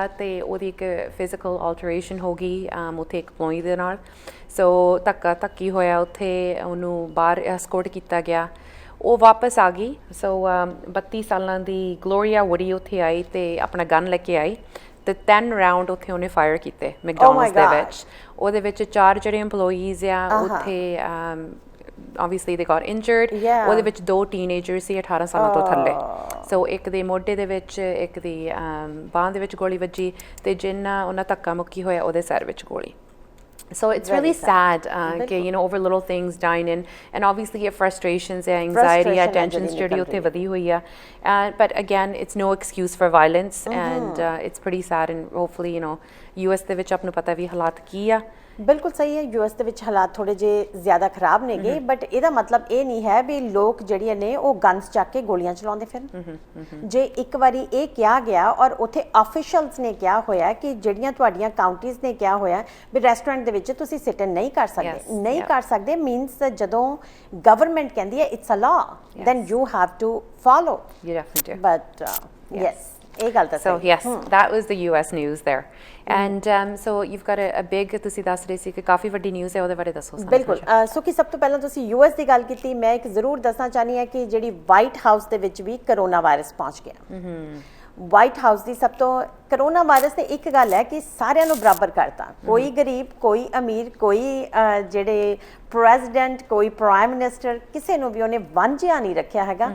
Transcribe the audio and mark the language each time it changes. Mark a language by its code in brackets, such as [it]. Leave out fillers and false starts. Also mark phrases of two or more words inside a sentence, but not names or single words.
[pa] ਤੇ ਉਹਦੀ ਇੱਕ ਫਿਜ਼ੀਕਲ ਆਲਟਰੇਸ਼ਨ ਹੋ ਗਈ ਉੱਥੇ ਇੱਕ EMPLOYEE ਦੇ ਨਾਲ ਸੋ ਧੱਕੀ ਹੋਇਆ ਉੱਥੇ ਉਹਨੂੰ ਬਾਹਰ ਐਸਕੋਰਟ ਕੀਤਾ ਗਿਆ ਉਹ ਵਾਪਸ ਆ ਗਈ ਸੋ 32 ਸਾਲਾਂ ਦੀ ਗਲੋਰੀਆ ਵੁਡੀ ਉੱਥੇ ਆਈ ਤੇ ਆਪਣਾ ਗਨ ਲੈ ਕੇ ਆਈ ਤੇ 10 ਰਾਉਂਡ ਉੱਥੇ ਉਹਨੇ ਫਾਇਰ ਕੀਤੇ ਮੈਕਡੋਨਲਡਸ ਦੇ ਵਿੱਚ ਉਹਦੇ ਵਿੱਚ 4 ਜਿਹੜੇ EMPLOYEES ਆ ਉੱਥੇ [en] obviously they got injured [pa] ਉਹਦੇ ਵਿੱਚ 2 ਟੀਨੇਜਰ ਸੀ 18 ਸਾਲਾਂ ਤੋਂ ਥੱਲੇ ਸੋ ਇੱਕ ਦੇ ਮੋਢੇ ਦੇ ਵਿੱਚ ਇੱਕ ਦੀ ਬਾਂਹ ਦੇ ਵਿੱਚ ਗੋਲੀ ਵੱਜੀ ਤੇ ਜਿੰਨਾ ਉਹਨਾਂ ਧੱਕਾ ਮੁੱਕੀ ਹੋਇਆ ਉਹਦੇ ਸਿਰ ਵਿੱਚ ਗੋਲੀ [en] So it's really sad, over little things dying in, and obviously your frustrations, anxiety, tensions, [pa] ਜਿਹੜੀ ਉੱਥੇ ਵਧੀ ਹੋਈ ਆ. [en] But again, it's no excuse for violence, and it's pretty sad. And hopefully, [pa] US ਦੇ ਵਿੱਚ ਆਪ ਨੂੰ ਪਤਾ ਵੀ ਹਾਲਾਤ ਕੀ ਆ. ਬਿਲਕੁਲ ਸਹੀ ਹੈ ਯੂਐਸ ਦੇ ਵਿੱਚ ਹਾਲਾਤ ਥੋੜੇ ਜਿਹੇ ਜ਼ਿਆਦਾ ਖਰਾਬ ਨੇਗੇ ਬਟ ਇਹਦਾ ਮਤਲਬ ਇਹ ਨਹੀਂ ਹੈ ਵੀ ਲੋਕ ਜਿਹੜੀਆਂ ਨੇ ਉਹ ਗਨਸ ਚੱਕ ਕੇ ਗੋਲੀਆਂ ਚਲਾਉਂਦੇ ਫਿਰਨ ਜੇ ਇੱਕ ਵਾਰੀ ਇਹ ਕਿਹਾ ਗਿਆ ਔਰ ਉੱਥੇ ਆਫੀਸ਼ੀਅਲਸ ਨੇ ਕਿਹਾ ਹੋਇਆ ਕਿ ਜਿਹੜੀਆਂ ਤੁਹਾਡੀਆਂ ਕਾਉਂਟੀਜ਼ ਨੇ ਕਿਹਾ ਹੋਇਆ ਵੀ ਰੈਸਟੋਰੈਂਟ ਦੇ ਵਿੱਚ ਤੁਸੀਂ [en] sit in [pa] ਨਹੀਂ ਕਰ ਸਕਦੇ ਨਹੀਂ ਕਰ ਸਕਦੇ ਮੀਨਸ ਜਦੋਂ ਗਵਰਨਮੈਂਟ ਕਹਿੰਦੀ ਹੈ [en] it's a law then you have to follow You definitely do. but yes [pa] ਇਹ ਗੱਲ ਤਾਂ [en] So [pa] ਸਹੀ [en] yes, that was the US news there. And so you've got a big, [pa] ਤੁਸੀਂ ਦੱਸ ਰਹੇ ਸੀ ਕਿ ਕਾਫੀ ਵੱਡੀ ਨਿਊਜ਼ ਹੈ, ਉਹਦੇ ਬਾਰੇ ਦੱਸੋ ਸਾਨੂੰ ਬਿਲਕੁਲ ਸੋ ਕਿ ਸਭ ਤੋਂ ਪਹਿਲਾਂ ਤੁਸੀਂ ਯੂਐਸ ਦੀ ਗੱਲ ਕੀਤੀ, ਮੈਂ ਇੱਕ ਜ਼ਰੂਰ ਦੱਸਣਾ ਚਾਹਨੀ ਹਾਂ ਕਿ ਜਿਹੜੀ ਵਾਈਟ ਹਾਊਸ ਦੇ ਵਿੱਚ ਵੀ ਕਰੋਨਾ ਵਾਇਰਸ ਪਹੁੰਚ ਗਿਆ। ਵਾਈਟ ਹਾਊਸ ਦੀ ਸਭ ਤੋਂ ਕਰੋਨਾ ਵਾਇਰਸ ਨੇ ਇੱਕ ਗੱਲ ਹੈ ਕਿ ਸਾਰਿਆਂ ਨੂੰ ਬਰਾਬਰ ਕਰਤਾ, ਕੋਈ ਗਰੀਬ, ਕੋਈ ਅਮੀਰ, ਕੋਈ ਜਿਹੜੇ ਪ੍ਰੈਜ਼ੀਡੈਂਟ, ਕੋਈ ਪ੍ਰਾਈਮ ਮਿਨਿਸਟਰ, ਕਿਸੇ ਨੂੰ ਵੀ ਉਹਨੇ ਵਾਂਝਿਆ ਨਹੀਂ ਰੱਖਿਆ ਹੈਗਾ।